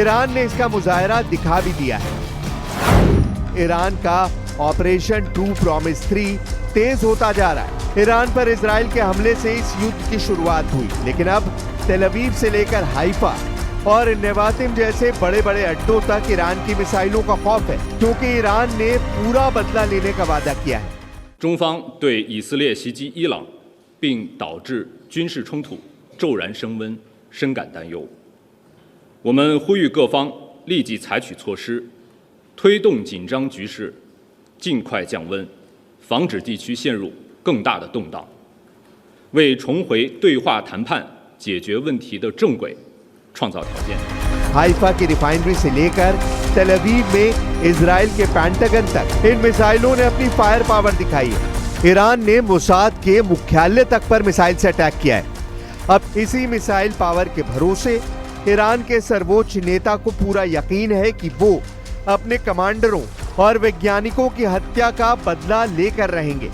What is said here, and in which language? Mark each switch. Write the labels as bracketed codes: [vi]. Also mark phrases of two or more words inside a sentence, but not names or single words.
[hi] ईरान ने इसका मुजाहरा दिखा भी दिया है। ईरान का ऑपरेशन ट्रू प्रॉमिस 3 तेज होता जा रहा है। ईरान पर इजराइल के हमले से इस युद्ध की शुरुआत हुई, लेकिन अब तेल अवीव से लेकर हाइफा और नेवातिम जैसे बड़े बड़े अड्डों तक ईरान की मिसाइलों का खौफ है, क्योंकि ईरान ने पूरा बदला लेने का वादा किया है। [zh] 中方对以色列袭击伊朗并导致军事冲突骤然升温深感担忧。我们呼吁各方立即采取措施，推动紧张局势尽快降温，防止地区陷入更大的动荡，为重回对话谈判解决问题的正轨创造条件。 [hi] हाइफा की रिफाइनरी से लेकर तेल अवीव में इजराइल के पेंटागन तक इन मिसाइलों ने अपनी [en] fire power [hi] दिखाई है। ईरान ने मोसाद के मुख्यालय तक पर मिसाइल से अटैक किया है। अब इसी मिसाइल पावर के भरोसे ईरान के सर्वोच्च नेता को पूरा यकीन है कि वो अपने कमांडरों और वैज्ञानिकों की हत्या का बदला लेकर रहेंगे।